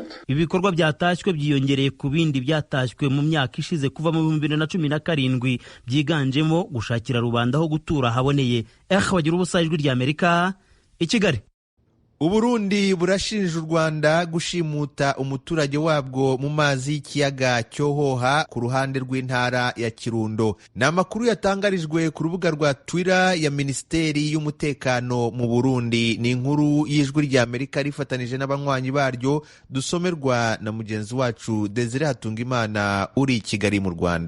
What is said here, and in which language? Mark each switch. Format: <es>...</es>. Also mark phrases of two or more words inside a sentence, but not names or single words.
<rw>Ibikorwa byatashywe byiyongereye ku bindi byatashywe mu myaka ishize kuva mu 2017 byiganjemo gushakira rubanda aho gutura haboneye. Bagira ubusa ijwi rya Amerika i Kigali. Uburundi burashinja u Rwanda gushimuta umuturage wabwo mu mazi y'ikiyaga Cyohoha ku ruhande rw'intara ya Kirundo. Ni amakuru yatangarijwe ku rubuga rwa Twitter ya Minisiteri y'Umutekano mu Burundi. Ni inkuru y'ijwi rya Amerika rifatanije n'abanywanyi baryo, dusomerwa na mugenzi wacu Desire Hatungimana uri i Kigali mu Rwanda.</rw>